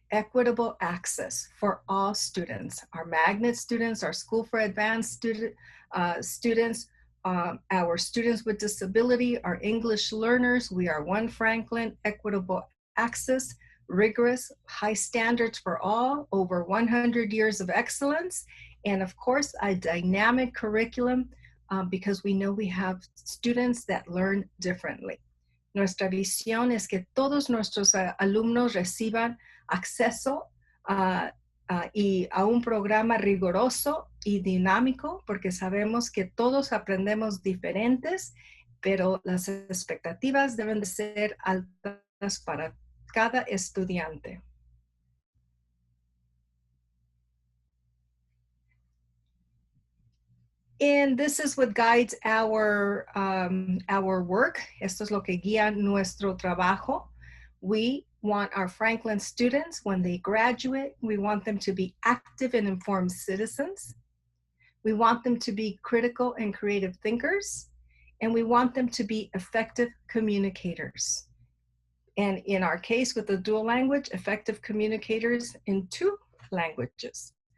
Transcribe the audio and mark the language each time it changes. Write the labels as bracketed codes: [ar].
[en] Equitable access for all students, our magnet students, our School for Advanced students, our students with disability, our English learners. We are One Franklin, equitable access, rigorous, high standards for all, over 100 years of excellence, and of course, a dynamic curriculum because we know we have students that learn differently. [es] Nuestra visión es que todos nuestros alumnos reciban acceso y a un programa riguroso y dinámico, porque sabemos que todos aprendemos diferentes, pero las expectativas deben de ser altas para cada estudiante. [en] And this is what guides our work. [es] Esto es lo que guía nuestro trabajo. [en] We want our Franklin students, when they graduate, we want them to be active and informed citizens. We want them to be critical and creative thinkers. And we want them to be effective communicators. And in our case, with the dual language, effective communicators in 2 languages.